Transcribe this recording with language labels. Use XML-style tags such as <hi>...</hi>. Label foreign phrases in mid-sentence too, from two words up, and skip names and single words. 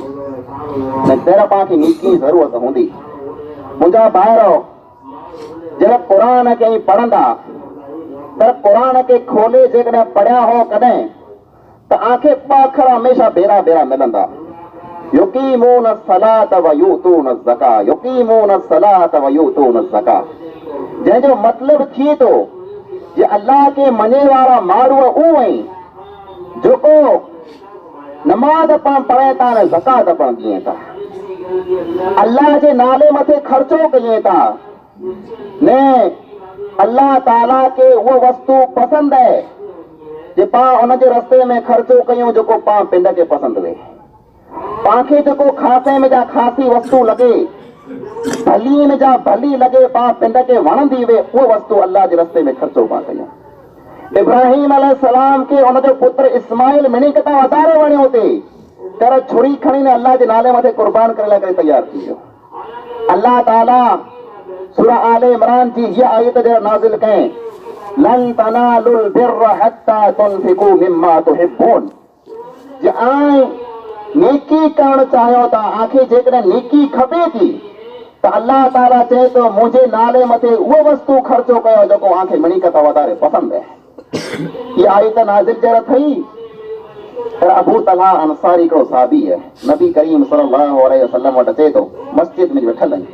<sd>न जरा पांखे नेकीअ जी ज़रूरत हूंदी। मुंहिंजा ॿार जरा क़ुरान खे पढ़ंदा पर क़ुरान खे खोले जेकॾहिं पढ़िया हो कॾहिं त आंखे 2 अखर हमेशा बेरा बेरा मिलंदा,</sd> <ar>يقيمون الصلاة ويؤتون الزكاة, يقيمون الصلاة ويؤتون الزكاة,</ar> <sd>जंहिंजो मतिलबु थिए थो जे अल्लाह खे मञे वारा माण्हू उहो आहिनि जेको नमाज़ पाण पढ़े था न ज़कात पण ॾिए था, अल्लाह जे नाले मथे ख़र्चो कजे था ने अल्लाह ताला खे उहो वस्तु पसंदि आहे जे पाण उनजे रस्ते में ख़र्चो कयूं जेको पाण पिंड खे पसंदि वे। पांखे जेको खासे में जा खासी वस्तु लॻे, भली में जा भली लॻे, पाण पिंड खे वणंदी वे, उहो वस्तु अल्लाह जे रस्ते में ख़र्चो पाण कयूं। इब्राहिम अलैहिस्सलाम खे उनजो पुत्र इस्माइल मिनी किथां वधारे वणियो थे तर छुरी खणी ने अल्लाह जे नाले मथे कुर्बान करे लाइ करे तयार थी वियो। अल्लाह ताला सूरह आले इमरान जी हीअ आयत जरा नाज़िल कयईं,</sd> <ar>لن تنالوا البر حتى تنفقوا مما تحبون,</ar> <sd>जे आए नेकी करणु चाहियो था, आंखे जेकॾहिं नेकी खपे थी त अल्लाह ताला चए थो मुंहिंजे नाले मथे उहो वस्तु ख़र्चो कयो जेको आंखे मिनी कथा वधारे पसंदि आहे। इहा आयत नाज़िल जरा थई पर अबू तलहा अंसारी हिकिड़ो साहबी आहे, नबी करीम</sd> <ar>صلى الله عليه وسلم</ar> <sd>वटि अचे थो, मस्जिद में वेठल आहिनि।</sd>